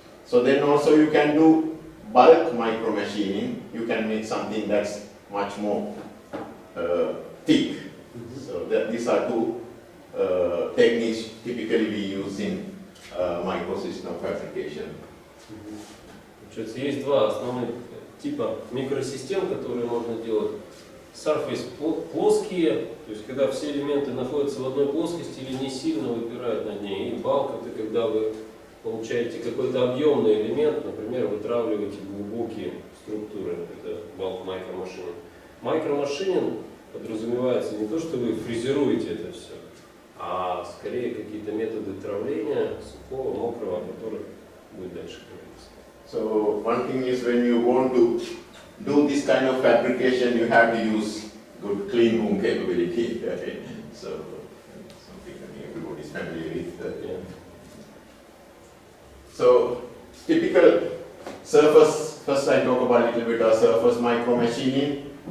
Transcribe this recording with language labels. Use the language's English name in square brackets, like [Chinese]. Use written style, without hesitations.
[English] So then also you can do bulk micromachining. You can make something that's much more thick. So these are two techniques typically we use in microsystem fabrication. [Russian] Есть два основных типа микросистем, которые можно делать. Surface плоские, то есть когда все элементы находятся в одной плоскости или не сильно выпирают над ней. И bulk — это когда вы получаете какой-то объемный элемент, например, вытравливаете глубокие структуры. Это bulk micromachining. Micromachining подразумевается не то, что вы фрезеруете это все, а скорее какие-то методы травления сухого, мокрого, о которых будет дальше говориться. [English] So one thing is when you want to do this kind of fabrication, you have to use good clean room capability. Okay? So something everybody is familiar with. Yeah. So typical surface, first I talk about a little bit of surface micromachining.